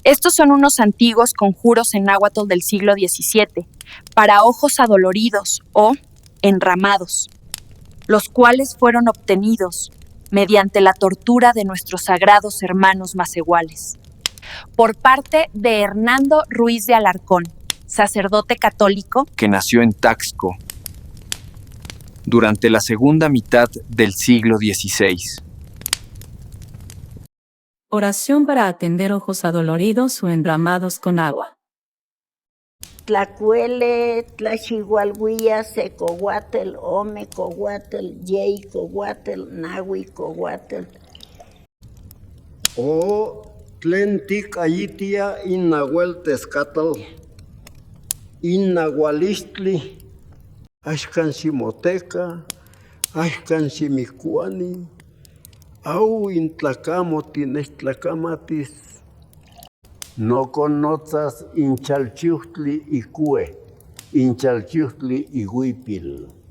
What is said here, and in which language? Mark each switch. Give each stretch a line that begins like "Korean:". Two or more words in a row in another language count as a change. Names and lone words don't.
Spanish: Estos son unos antiguos conjuros en náhuatl del siglo XVII para ojos adoloridos o enramados, los cuales fueron obtenidos mediante la tortura de nuestros sagrados hermanos massehuales, por parte de Hernando Ruiz de Alarcón, sacerdote católico que nació en Taxco durante la segunda mitad del siglo XVI. Oración para atender ojos adoloridos o enramados con agua.
Nahuatl languages: Tlacuele, tlaxihualhuia, secohuatel, ome cohuatel, yei cohuatel, nahui cohuatel. O tlen ticayitia innahuel tezcatl, innahualistli, axcan ximoteca, axcan ximicuani, au intlacamo tinechtlacamatis, no conotas inchalchiuhtli icue, inchalchiuhtli iguipil.